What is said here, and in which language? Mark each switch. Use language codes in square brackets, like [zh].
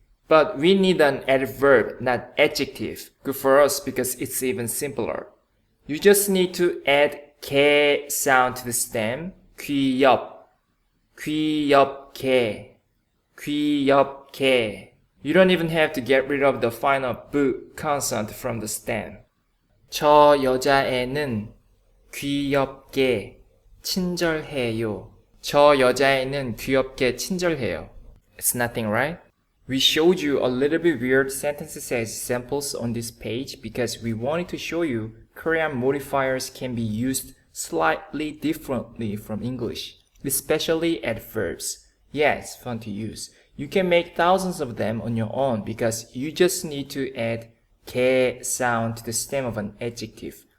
[en] But we need an adverb, not adjective. Good for us because it's even simpler. You just need to add 개 sound to the stem. [ko] 귀엽, 귀엽게, 귀엽게. [en] You don't even have to get rid of the final b consonant from the stem. [ko] 저 여자애는 귀엽게 친절해요. 저 여자애는 귀엽게 친절해요. [en] It's nothing, right? We showed you a little bit weird sentences as examples on this page because we wanted to show you Korean modifiers can be used slightly differently from English, especially adverbs. Yeah, it's fun to use. You can make thousands of them on your own because you just need to add 개 sound to the stem of an adjective.